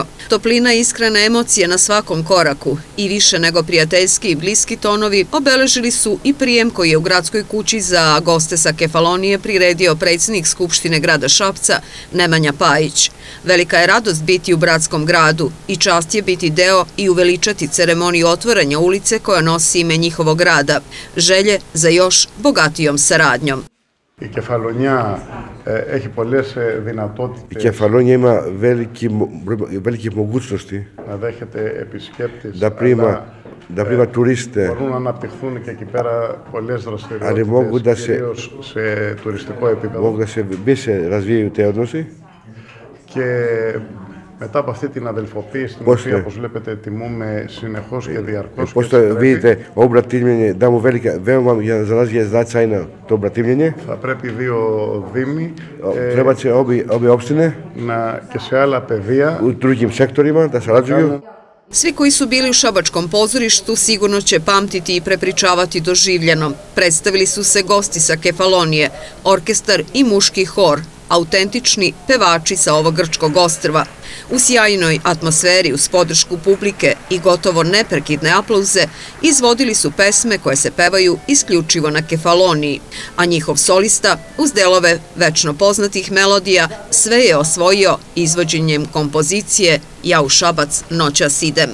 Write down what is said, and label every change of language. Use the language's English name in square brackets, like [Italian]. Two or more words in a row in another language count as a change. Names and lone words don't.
[Serbian] Toplina i iskrene emocije na svakom koraku i više nego prijateljski i bliski tonovi obeležili su i prijem koji je u gradskoj kući za goste sa Kefalonije priredio predsjednik Skupštine grada Šapca Nemanja Pajić. Velika je radost biti u bratskom gradu i čast je biti deo i uveličati ceremoniju otvaranja ulice koja nosi ime njihovog grada, želje za još bogatijom saradnjom. [Greek] Η Κεφαλονιά έχει πολλές δυνατότητες. [Serbian] Η Κεφαλόνια ima velikih mogućnosti [Greek] Να δέχεται επισκέπτες. [Serbian] Da prima turiste. [Greek] Μπορούν να αναπτυχθούν και εκεί πέρα πολλές δραστηριότητες, κυρίως σε τουριστικό επίπεδο. [Serbian] Mogu da se više razvijaju te odnosi. [Greek] Και μετά από αυτή την αδελφοποίηση, την οποία, όπως βλέπετε, τιμούμε συνεχώς και διαρκώς. [Serbian] Pošto vidite, obratimljenje, damo veoma za nas je značajno to obratimljenje. [Greek] Θα πρέπει δύο δήμοι [Serbian] Treba će obe opštine [Greek] και σε άλλα πεδία [Serbian] u drugim sektorima da sarađuju. Svi koji su bili u šabačkom pozorištu sigurno će pamtiti i prepričavati doživljeno. Predstavili su se gosti sa Kefalonije, orkestar i muški hor, autentični pevači sa ovog grčkog ostrva. U sjajnoj atmosferi uz podršku publike i gotovo neprekidne aplauze izvodili su pesme koje se pevaju isključivo na Kefaloniji, a njihov solista uz delove večno poznatih melodija sve je osvojio izvođenjem kompozicije Ja u Šabac noćas idem.